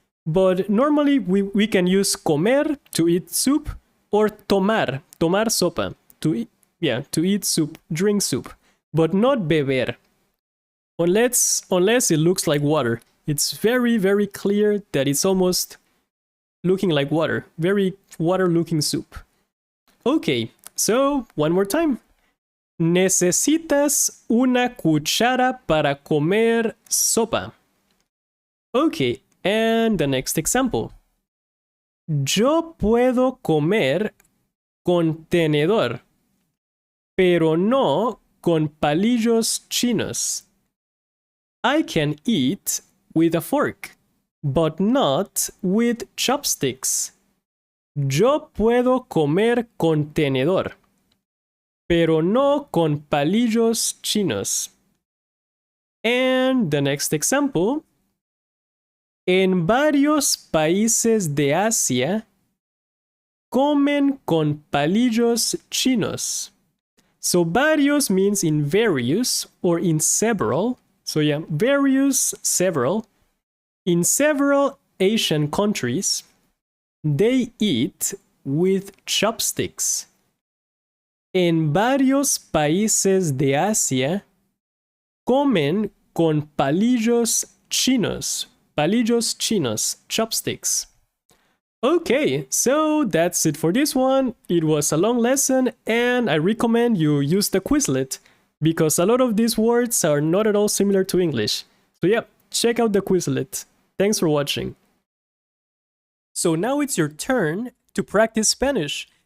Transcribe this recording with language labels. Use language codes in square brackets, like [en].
[en] But normally we can use comer to eat soup, or [es] tomar sopa, [en] to eat soup, drink soup, but not beber, unless it looks like water. It's very, very clear that it's almost looking like water, very water looking soup. Okay, so one more time. [es] Necesitas una cuchara para comer sopa. [en] Okay, and the next example. [es] Yo puedo comer con tenedor, pero no con palillos chinos. [en] I can eat with a fork, but not with chopsticks. [es] Yo puedo comer con tenedor, pero no con palillos chinos. [en] And the next example. [es] En varios países de Asia comen con palillos chinos. [en] So varios means in various or in several. So yeah, various, several. In several Asian countries, they eat with chopsticks. [es] En varios países de Asia comen con palillos chinos. Palillos chinos, chopsticks. [en] Okay, so that's it for this one. It was a long lesson, and I recommend you use the Quizlet, because a lot of these words are not at all similar to English. So yeah, check out the Quizlet. Thanks for watching. So now it's your turn to practice Spanish.